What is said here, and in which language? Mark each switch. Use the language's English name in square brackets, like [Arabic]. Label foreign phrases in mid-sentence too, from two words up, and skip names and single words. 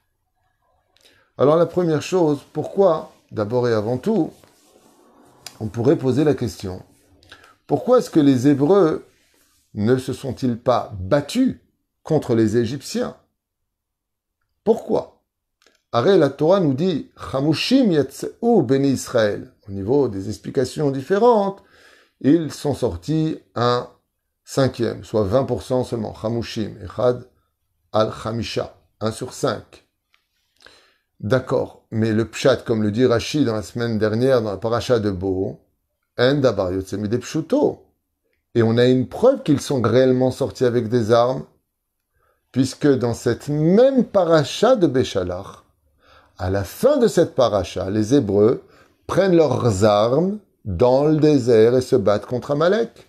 [French] Alors la première chose, pourquoi, d'abord et avant tout, on pourrait poser la question, pourquoi est-ce que les Hébreux ne se sont-ils pas battus contre les Égyptiens? Pourquoi? Arrête, la Torah nous dit [Hebrew] חמושים יצאו בני ישראל. [French] Au niveau des explications différentes, ils sont sortis un cinquième, soit 20% seulement. [Hebrew] חמושים, אחד על חמישה, 1 sur 5. [French] D'accord, mais le pshat, comme le dit Rashi dans la semaine dernière, dans la paracha de Bo, [Hebrew] אין דבר יוצא מידי פשוטו. [French] Et on a une preuve qu'ils sont réellement sortis avec des armes, puisque dans cette même paracha de Béchalach, à la fin de cette paracha, les Hébreux prennent leurs armes dans le désert et se battent contre Amalek.